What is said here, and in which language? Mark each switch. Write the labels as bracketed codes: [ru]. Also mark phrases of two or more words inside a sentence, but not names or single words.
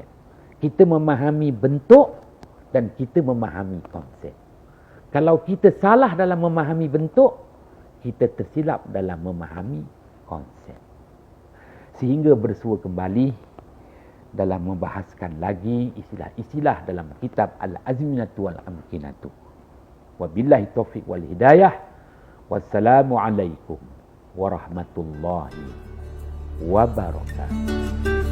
[ms] Kita memahami bentuk dan kita memahami konsep. Kalau kita salah dalam memahami bentuk, kita tersilap dalam memahami konsep. Sehingga bersua kembali dalam membahaskan lagi istilah-istilah dalam kitab Al-Azminatu Wal-Amkinatu. [ar] وبالله التوفيق والهداية. والسلام عليكم ورحمة الله وبركاته.